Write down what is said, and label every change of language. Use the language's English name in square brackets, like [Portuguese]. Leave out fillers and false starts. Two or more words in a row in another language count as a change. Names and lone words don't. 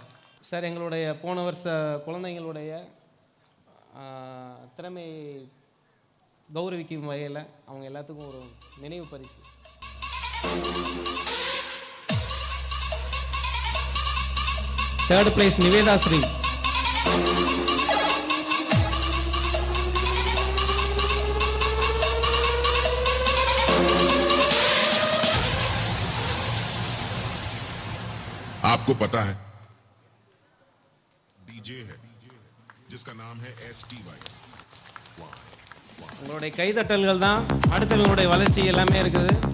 [Tamil] சார், எங்களுடைய போன வருஷ குழந்தைங்களுடைய திறமையை கௌரவிக்கும் வகையில் அவங்க எல்லாத்துக்கும் ஒரு நினைவு பரிசு. [English] third place [Tamil] நிவேதா ஸ்ரீ. [Hindi] आपको पता है डीजे है जिसका नाम है STY. [Tamil] உங்களுடைய கைதட்டல்கள் தான் அடுத்தவங்களுடைய வளர்ச்சி எல்லாமே இருக்குது.